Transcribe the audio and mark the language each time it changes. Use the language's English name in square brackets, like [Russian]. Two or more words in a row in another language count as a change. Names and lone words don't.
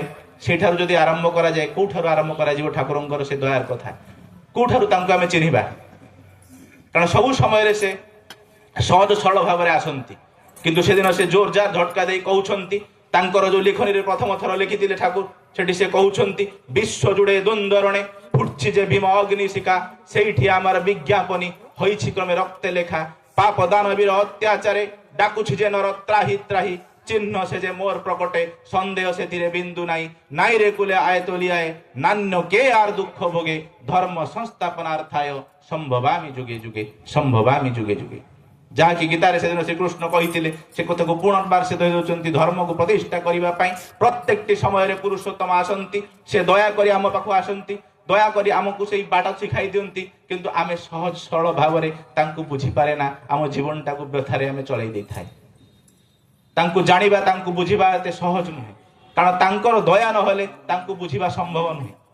[Odia] ସେଇଠାରୁ ଯଦି ଆରମ୍ଭ କରାଯାଏ, କୋଉଠାରୁ ଆରମ୍ଭ କରାଯିବ ଠାକୁରଙ୍କର ସେ ଦୟାର କଥା? କୋଉଠାରୁ ତାଙ୍କୁ ଆମେ ଚିହ୍ନିବା? କାରଣ ସବୁ ସମୟରେ ସେ ସହଜ ସରଳ ଭାବରେ ଆସନ୍ତି, କିନ୍ତୁ ସେଦିନ ସେ ଜୋରଜାର ଝଟକା ଦେଇ କହୁଛନ୍ତି। ତାଙ୍କର ଯୋଉ ଲେଖନୀରେ ପ୍ରଥମ ଥର ଲେଖିଥିଲେ ଠାକୁର, ସେଠି ସେ କହୁଛନ୍ତି [Bangla] ବିଶ୍ୱ ଜୁଡେ ଦ୍ୱନ୍ଦ୍ୱରଣେ ফুটছি যে ভীম অগ্নিশিখা, সেইটি আমার বিজ্ঞাপনী হইছি ক্রমে রক্তে লেখা। পাপ দানবীর অত্যাচারে ডাকুছি যে নর ত্রাহি ত্রাহি, চিহ্ন সে যে মোর প্রকটে সন্দেহ সে তীরে বিন্দু নাই। নাই রে কুলে আয় তলিয়ায় নান্য কে আর দুঃখ ভোগে, [Sanskrit] ধর্ম সংস্থাপনার্থায় সম্ভবামি যুগে যুগে, সম্ভবামি যুগে যুগে। [Odia] ଯାହାକି ଗୀତାରେ ସେଦିନ ଶ୍ରୀକୃଷ୍ଣ କହିଥିଲେ ସେ କଥାକୁ ପୁନର୍ବାର ସେ ଦେଉଛନ୍ତି। ଧର୍ମକୁ ପ୍ରତିଷ୍ଠା କରିବା ପାଇଁ ପ୍ରତ୍ୟେକଟି ସମୟରେ ପୁରୁଷୋତ୍ତମ ଆସନ୍ତି। ସେ ଦୟାକରି ଆମ ପାଖକୁ ଆସନ୍ତି, ଦୟାକରି ଆମକୁ ସେଇ ବାଟ ଶିଖାଇ ଦିଅନ୍ତି, କିନ୍ତୁ ଆମେ ସହଜ ସରଳ ଭାବରେ ତାଙ୍କୁ ବୁଝିପାରେ ନା। ଆମ ଜୀବନଟାକୁ ବ୍ୟଥାରେ ଆମେ ଚଳାଇ ଦେଇଥାଏ। ତାଙ୍କୁ ଜାଣିବା, ତାଙ୍କୁ ବୁଝିବା ଏତେ ସହଜ ନୁହେଁ, କାରଣ ତାଙ୍କର ଦୟା ନହେଲେ ତାଙ୍କୁ ବୁଝିବା ସମ୍ଭବ ନୁହେଁ।